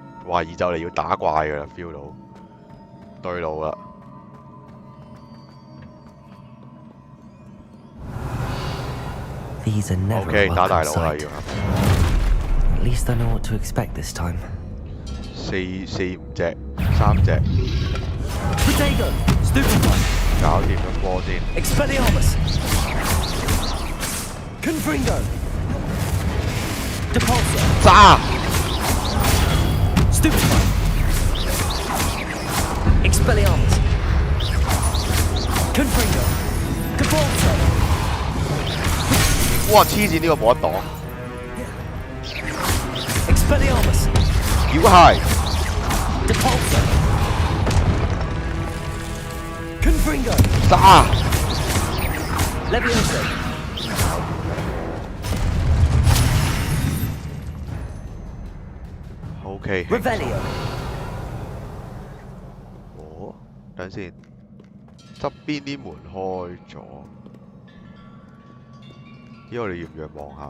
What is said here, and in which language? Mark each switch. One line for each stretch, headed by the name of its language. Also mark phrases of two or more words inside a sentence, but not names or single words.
Cantonese: 懷疑就嚟要打怪㗎啦 ，feel 到對路啦。
English: These are never
Cantonese: OK， 打大
English: welcome
Cantonese: 佬啦
English: sight.
Cantonese: 要。
English: At least I know what to expect this time.
Cantonese: 四五隻，3隻。
English: Potato, stupefy.
Cantonese: 搞掂咗波先。
Latin: Expelliarmus. Confringo. Depulsor.
Cantonese: 炸！
Latin: Stupefy. Expelliarmus. Confringo. Depulsor.
Cantonese: 哇！黐線呢個冇得擋。
Latin: Expelliarmus.
Cantonese: 妖械。
Latin: Depulsor. Confringo.
Cantonese: 炸！
Latin: Leviosa.
Cantonese: OK。
Latin: Revelio.
Cantonese: 哦，等陣先，側邊啲門開咗，依我哋要唔要望下？